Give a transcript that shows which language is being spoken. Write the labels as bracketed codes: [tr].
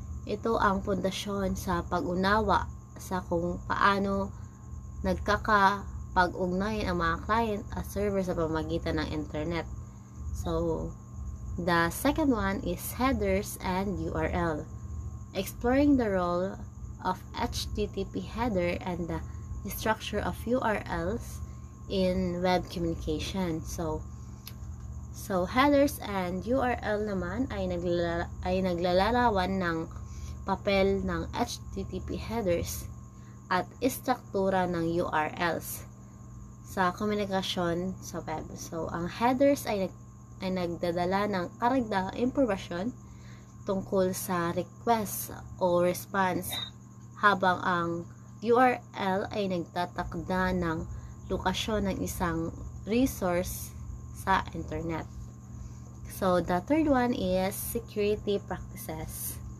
[tl] ito ang pundasyon sa pag-unawa sa kung paano nagkakapag-ugnayan ang mga client at server sa pamamagitan ng internet. [en] So, the second one is headers and URL. Exploring the role of HTTP header and the structure of URLs in web communication. [tl] So headers and URL naman ay naglalarawan ng papel ng HTTP headers at istruktura ng URLs sa komunikasyon sa web. So, ang headers ay nagdadala ng karagdagang impormasyon tungkol sa request o response, habang ang URL ay nagtatakda ng lokasyon ng isang resource sa internet. [en] So, the third one is security practices.